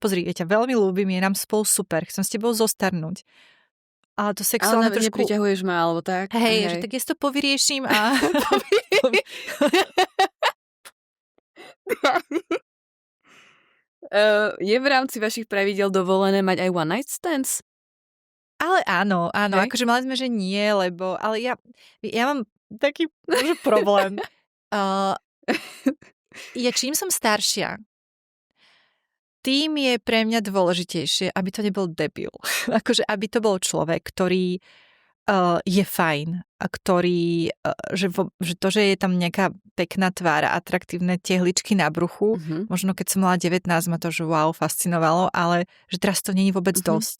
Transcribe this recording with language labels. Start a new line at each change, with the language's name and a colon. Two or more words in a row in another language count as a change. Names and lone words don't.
Slovak: Pozri, ja ťa veľmi ľúbim, je nám spolu super, chcem s tebou zostarnúť. Ale to sexuálne ale trošku... nepriťahuješ ma, alebo tak. Hej, že tak ja si to povyrieším a... Je v rámci vašich pravidel dovolené mať aj
English: one night stands?
Slovak: Ale áno, akože mali sme, že nie, lebo, ale ja mám taký problém. Ja čím som staršia, tým je pre mňa dôležitejšie, aby to nebol debil. Akože, aby to bol človek, ktorý je fajn a ktorý, že to, že je tam nejaká pekná tvár a atraktívne tehličky na bruchu, možno keď som mala 19, ma to, že wow, fascinovalo, ale že teraz to není vôbec dosť.